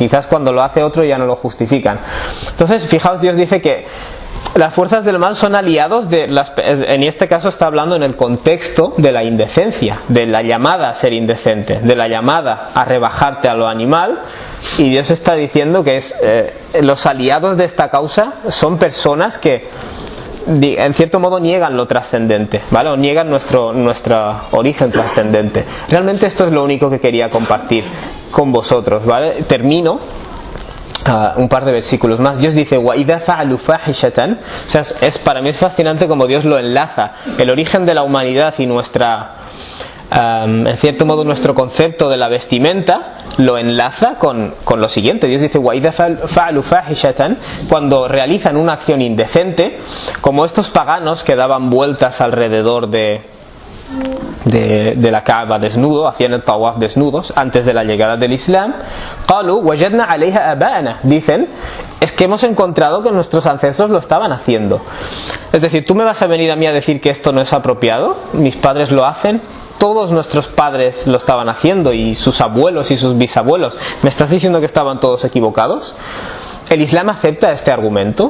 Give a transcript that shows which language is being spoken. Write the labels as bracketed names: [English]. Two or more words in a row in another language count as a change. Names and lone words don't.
[Spanish] Quizás cuando lo hace otro ya no lo justifican. Entonces, fijaos, Dios dice que las fuerzas del mal son aliados en este caso está hablando en el contexto de la indecencia, de la llamada a ser indecente, de la llamada a rebajarte a lo animal, y Dios está diciendo que los aliados de esta causa son personas que en cierto modo niegan lo trascendente, ¿vale? O niegan nuestro origen trascendente. Realmente esto es lo único que quería compartir con vosotros, ¿vale? Termino un par de versículos más. Dios dice [Arabic] وَإِذَا فَعَلُوا فَاحِشَةً, [Spanish] o sea, para mí es fascinante como Dios lo enlaza, el origen de la humanidad y en cierto modo nuestro concepto de la vestimenta lo enlaza con lo siguiente. Dios dice [Arabic] وَإِذَا فَعَلُوا فَاحِشَةً, [Spanish] cuando realizan una acción indecente, como estos paganos que daban vueltas alrededor de la Kaaba desnudo, hacían el tawaf desnudos antes de la llegada del Islam. [Arabic] قالوا وجدنا عليها آباءنا, [Spanish] dicen, es que hemos encontrado que nuestros ancestros lo estaban haciendo. Es decir, tú me vas a venir a mí a decir que esto no es apropiado, mis padres lo hacen, todos nuestros padres lo estaban haciendo, y sus abuelos y sus bisabuelos. ¿Me estás diciendo que estaban todos equivocados? ¿El Islam acepta este argumento?